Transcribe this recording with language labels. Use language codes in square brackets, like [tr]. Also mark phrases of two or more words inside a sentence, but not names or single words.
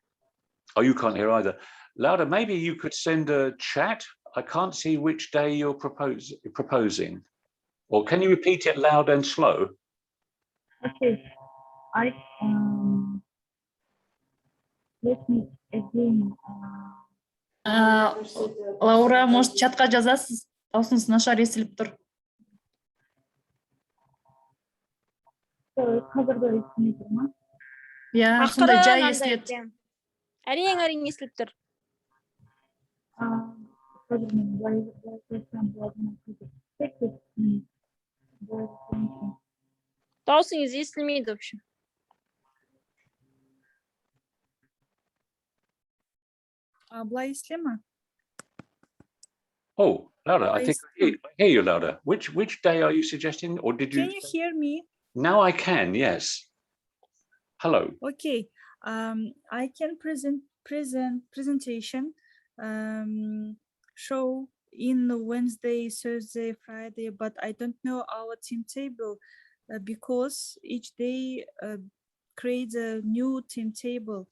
[en] Oh, you can't hear either. Laura, maybe you could send a chat. I can't see which day you're proposing. Or can you repeat it loud and slow? Okay, let me again. [kk] Лаура, может, чатқа жазасыз? Даусыңыз нашар естіліп тұр. Қазір де естілмей тұр ма? Иә, сондай жай естіледі. Әрең естіліп тұр. Қазір мен былай айтсам болады. Даусыңыз естілмейді, [ru] в общем. [kk] Былай естіле ма? [en] Oh, Laura, I think I hear you, Laura. Which day are you suggesting, or did you? Can you hear me? Now I can, yes. Hello. Okay. I can presentation show in Wednesday, Thursday, Friday, but I don't know our timetable because each day creates a new timetable.